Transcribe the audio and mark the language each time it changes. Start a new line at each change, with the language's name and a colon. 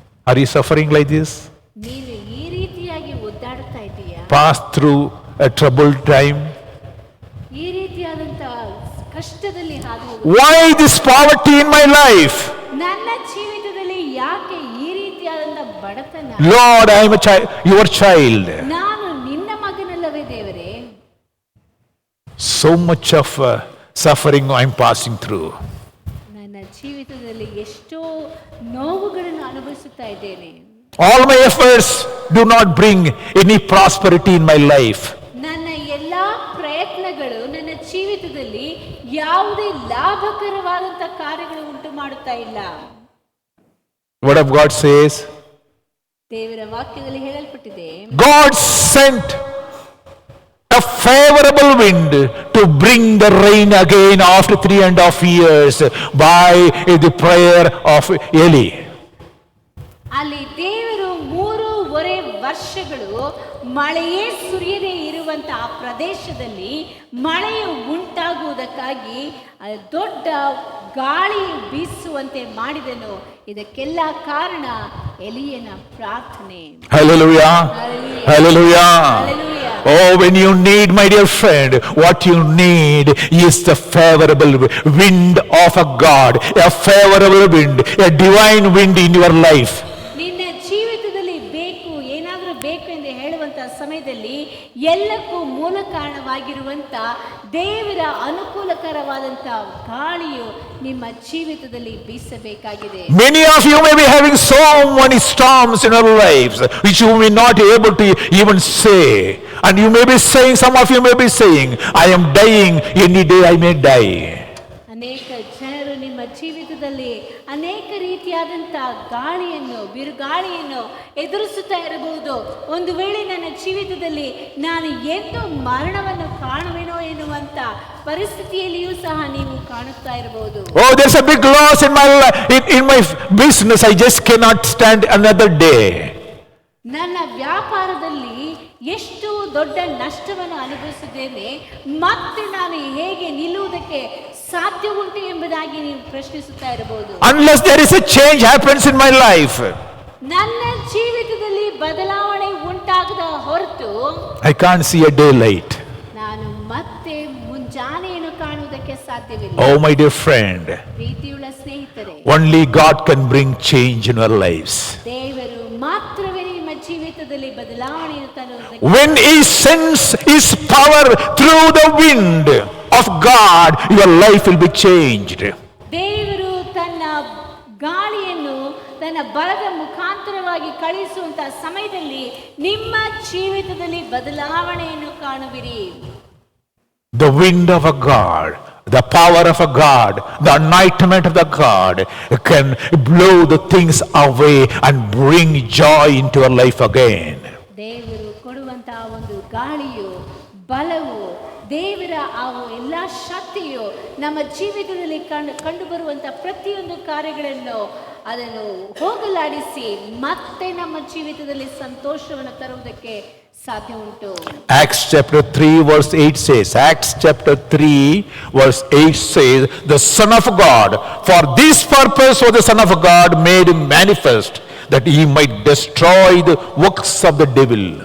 English: Are you suffering like this?
Kannada: ನೀನು ಈ ರೀತಿಯಾಗಿ ಒದ್ದಾಡುತ್ತಾ ಇದೀಯಾ?
English: Pass through a troubled time.
Kannada: ಈ ರೀತಿಯಾದಂತ ಕಷ್ಟದಲ್ಲಿ ಹಾದು ಹೋಗು.
English: Why this poverty in my life?
Kannada: ನನ್ನ ಜೀವಿತದಲ್ಲಿ ಯಾಕೆ ಈ ರೀತಿಯಾದಂತ ಬಡತನ?
English: Lord, I am your child.
Kannada: ನಾನು ನಿನ್ನ ಮಗನಲ್ಲವೇ ದೇವರೇ?
English: So much of suffering I am passing through.
Kannada: ನನ್ನ ಜೀವಿತದಲ್ಲಿ ಎಷ್ಟೋ ನೋವುಗಳನ್ನು ಅನುಭವಿಸುತ್ತಾ ಇದ್ದೇನೆ.
English: All my efforts do not bring any prosperity in my life.
Kannada: ನನ್ನ ಎಲ್ಲಾ ಪ್ರಯತ್ನಗಳು ನನ್ನ ಜೀವಿತದಲ್ಲಿ ಯಾವುದೇ ಲಾಭಕರವಾದಂತ ಕಾರ್ಯಗಳು ಉಂಟು ಮಾಡುತ್ತಾ ಇಲ್ಲ.
English: Word of God says,
Kannada: ದೇವರ ವಾಕ್ಯದಲ್ಲಿ ಹೇಳಲ್ಪಟ್ಟಿದೆ,
English: God sent a favorable wind to bring the rain again after 3.5 years by the prayer of Eli.
Kannada: ಅಲ್ಲಿ ದೇವರು 3.5 ವರ್ಷಗಳು ಮಳೆಯೇ ಸುರಿಯದೇ ಇರುವಂತ ಆ ಪ್ರದೇಶದಲ್ಲಿ ಮಳೆಯು ಉಂಟಾಗುವುದಕ್ಕಾಗಿ ದೊಡ್ಡ ಗಾಳಿ ಬೀಸುವಂತೆ ಮಾಡಿದನು. ಇದಕ್ಕೆಲ್ಲ ಕಾರಣ ಎಲಿಯನ ಪ್ರಾರ್ಥನೆ.
English: Hallelujah. Hallelujah. Hallelujah. Oh, when you need, my dear friend, what you need is the favorable wind of a God, a favorable wind, a divine wind in your life.
Kannada: ನಿನ್ನ ಜೀವಿತದಲ್ಲಿ ಏನಾದರೂ ಬೇಕು ಎಂದು ಹೇಳುವಂತ ಸಮಯದಲ್ಲಿ ಎಲ್ಲಕ್ಕೂ ಮೂಲ ಕಾರಣವಾಗಿರುವಂತ ದೇವರ ಅನುಕೂಲಕರವಾದಂತ ಗಾಳಿಯು ನಿಮ್ಮ ಜೀವಿತದಲ್ಲಿ ಬೀಸಬೇಕಾಗಿದೆ.
English: Many of you may be having so many storms in your lives which you may not be able to even say, and you may be saying, some of you may be saying, I am dying, any day I may die.
Kannada: ಅನೇಕ ಜನರು ನಿಮ್ಮ ಜೀವಿತದಲ್ಲಿ ಅನೇಕ ರೀತಿಯ ರೀತಿಯಾದಂಥ ಗಾಳಿಯನ್ನು ಬಿರುಗಾಳಿಯನ್ನು ಎದುರಿಸುತ್ತಾ ಇರಬಹುದು. ಒಂದು ವೇಳೆ ನನ್ನ ಜೀವಿತದಲ್ಲಿ ನಾನು ಎಂದು ಮರಣವನ್ನು ಕಾಣುವೆನೋ ಎನ್ನುವಂತ ಪರಿಸ್ಥಿತಿಯಲ್ಲಿಯೂ ಸಹ ನೀವು ಕಾಣುತ್ತಾ ಇರಬಹುದು.
English: Oh, there's a big loss in my in my business. I just cannot stand another day.
Kannada: ನನ್ನ ವ್ಯಾಪಾರದಲ್ಲಿ ಎಷ್ಟು ದೊಡ್ಡ ನಷ್ಟವನ್ನು ಅನುಭವಿಸಿದ್ದೇನೆ, ಮತ್ತೆ ನಾನು ಹೇಗೆ ನಿಲ್ಲುವುದಕ್ಕೆ ಸಾಧ್ಯ ಉಂಟು ಎಂಬುದಾಗಿ ನೀವು ಪ್ರಶ್ನಿಸುತ್ತಾ ಇರಬಹುದು.
English: Unless there is a change happens in my life,
Kannada: ನನ್ನ ಜೀವಿತದಲ್ಲಿ ಬದಲಾವಣೆ ಉಂಟಾಗದ ಹೊರತು
English: I can't see a daylight.
Kannada: ನಾನು ಮತ್ತೆ ಮುಂಜಾನೆಯನ್ನು ಕಾಣುವುದಕ್ಕೆ ಸಾಧ್ಯವಿಲ್ಲ.
English: Oh, my dear friend,
Kannada: ಪ್ರೀತಿಯುಳ್ಳ ಸ್ನೇಹಿತರೆ,
English: only God can bring change in our lives.
Kannada: ದೇವರು ಮಾತ್ರವೇ ನಿಮ್ಮ ಜೀವಿತದಲ್ಲಿ ಬದಲಾವಣೆಯನ್ನು ತರುವುದಕ್ಕೆ.
English: When He sends His power through the wind of God, your life will be changed.
Kannada: ದೇವರು ತನ್ನ ಗಾಳಿಯನ್ನು ತನ್ನ ಬಲದ ಮುಖಾಂತರವಾಗಿ ಕಳಿಸುವಂತಹ ಸಮಯದಲ್ಲಿ ನಿಮ್ಮ ಜೀವಿತದಲ್ಲಿ ಬದಲಾವಣೆಯನ್ನು ಕಾಣುವಿರಿ.
English: The wind of a God, the power of a God, the anointment of the God can blow the things away and bring joy into your life again.
Kannada: ದೇವರು ಕೊಡುವಂತಹ ಒಂದು ಗಾಳಿಯು, ಬಲವು, ದೇವರ ಆ ಎಲ್ಲ ಶಕ್ತಿಯು ನಮ್ಮ ಜೀವಿತದಲ್ಲಿ ಕಂಡು ಬರುವಂತಹ ಪ್ರತಿಯೊಂದು ಕಾರ್ಯಗಳನ್ನು ಅದನ್ನು ಹೋಗಲಾಡಿಸಿ ಮತ್ತೆ ನಮ್ಮ ಜೀವಿತದಲ್ಲಿ ಸಂತೋಷವನ್ನು ತರುವುದಕ್ಕೆ ಸಾಧ್ಯ ಉಂಟು.
English: Acts chapter 3 verse 8 says, Acts chapter 3 verse 8 says, the Son of God, for this purpose was the Son of God made manifest, that He might destroy the works of the devil.